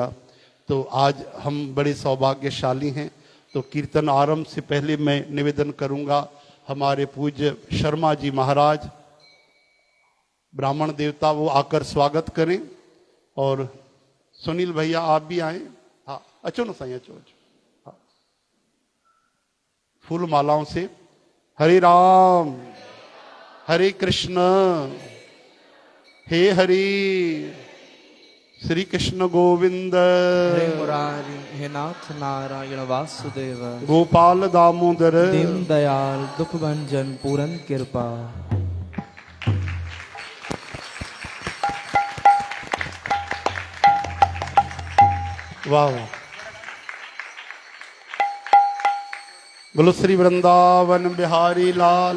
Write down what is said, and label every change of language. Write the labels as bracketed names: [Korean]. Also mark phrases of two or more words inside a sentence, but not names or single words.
[Hindi] तो आज हम बड़े सौभाग्यशाली हैं। तो कीर्तन आरंभ से पहले मैं निवेदन करूंगा, हमारे पूज्य शर्मा जी महाराज ब्राह्मण देवता, वो आकर स्वागत करें। और सुनील भैया आप भी आए। हाँ, [Sindhi] अचो ना साईं, अचो अचो। [Hindi] हाँ, फूल मालाओं से हरे राम हरे कृष्ण हे हरि, श्री कृष्ण गोविंद, हरे मुरारी, हे नाथ नारायण वासुदेव, गोपाल दामोदर, दीन दयाल दुख भंजन पूरन कृपा। वाह। बोलो श्री वृंदावन बिहारी लाल